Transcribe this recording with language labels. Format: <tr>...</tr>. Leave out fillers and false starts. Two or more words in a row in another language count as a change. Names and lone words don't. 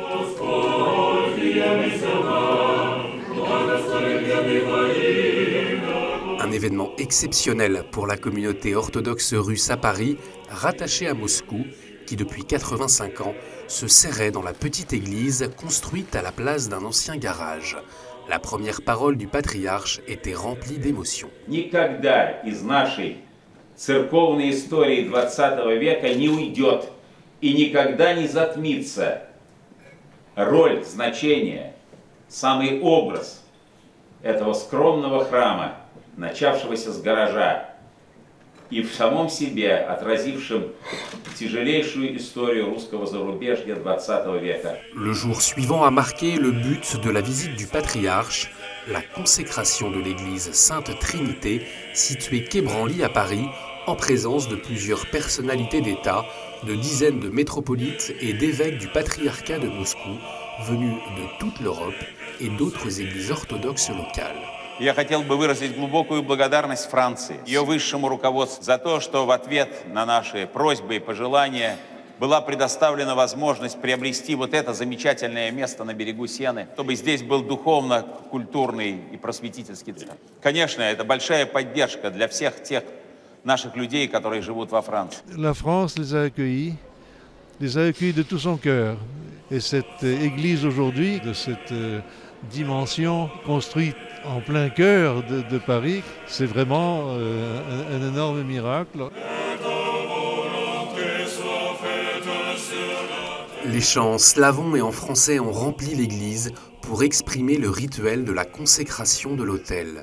<fr>Un événement exceptionnel pour la communauté orthodoxe russe à Paris, rattachée à Moscou, qui depuis 85 ans se serrait dans la petite église construite à la place d'un ancien garage. La première parole du patriarche était remplie d'émotion.</fr> <ru>Никогда из нашей церковной истории 20 века не уйдет и никогда не затмится роль, значение, самый образ этого скромного храма, начавшегося с гаража и в самом себе отразившим тяжелейшую историю русского зарубежья 20 века.</ru> <fr>Le jour suivant a marqué le but de la visite du patriarche, la consécration de l'église Sainte Trinité, située quai Branly à Paris, en présence de plusieurs personnalités d'État, de dizaines de métropolites et d'évêques du patriarcat de Moscou, venus de toute l'Europe et d'autres églises orthodoxes locales.</fr> <ru>Я хотел бы выразить глубокую благодарность Франции, ее высшему руководству, за то, что в ответ на наши просьбы и пожелания была предоставлена возможность приобрести вот это замечательное место на берегу Сены, чтобы здесь был духовно-культурный и просветительский центр. Конечно, это большая поддержка для всех тех наших людей, которые живут во Франции.</ru> <fr>La France les a accueillis de tout son cœur. Et cette église aujourd'hui, de cette dimension construite en plein cœur de Paris, c'est vraiment un énorme miracle. Les chants slavons et en français ont rempli l'église pour exprimer le rituel de la consécration de l'autel.</fr>